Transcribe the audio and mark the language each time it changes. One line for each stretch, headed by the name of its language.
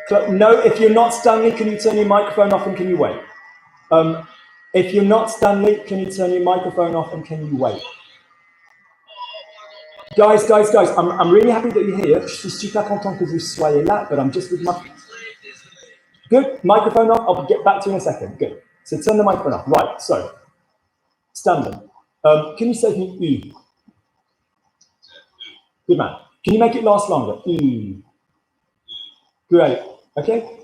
English: No, if you're not Stanley, can you turn your microphone off and can you wait? If you're not Stanley, can you turn your microphone off and can you wait? Guys, I'm really happy that you're here.
French: Je suis super content que vous soyez là,
English: but I'm just with my... Good, microphone off, I'll get back to you in a second. Good, so turn the microphone off. Right, so, Stanley, can you say to me, U? Good man. Can you make it last longer? U. Great, okay.